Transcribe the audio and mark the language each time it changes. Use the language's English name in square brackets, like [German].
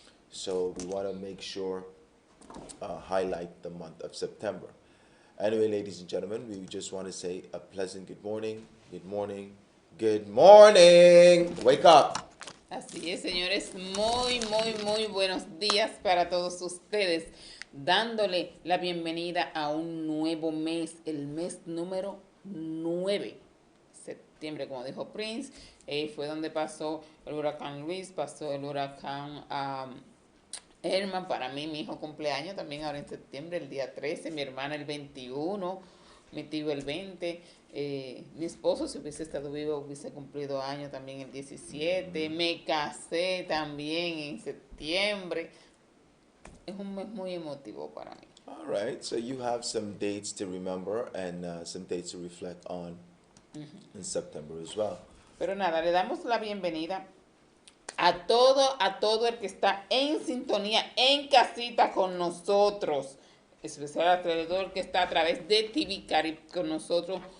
[English] So we want to make sure, highlight the month of September. Anyway, ladies and gentlemen, we just want to say a pleasant good morning, good morning, good morning. Wake up. [Spanish] Así es, señores, muy buenos días para todos ustedes, dándole la bienvenida a un nuevo mes, el mes número 9, septiembre, como dijo Prince, fue donde pasó el huracán Luis, pasó el huracán Irma. Para mí, mi hijo cumpleaños también ahora en septiembre, el día 13, mi hermana el 21, mi tío el 20, mi esposo, si hubiese estado vivo, hubiese cumplido año también el 17, me casé también en septiembre. Es un mes muy emotivo para mí. [English] All right, so you have some dates to remember and some dates to reflect on in September as well. [Spanish] Pero nada, le damos la bienvenida a todo el que está en sintonía, en casita con nosotros, especial alrededor que está a través de TVCARIB con nosotros.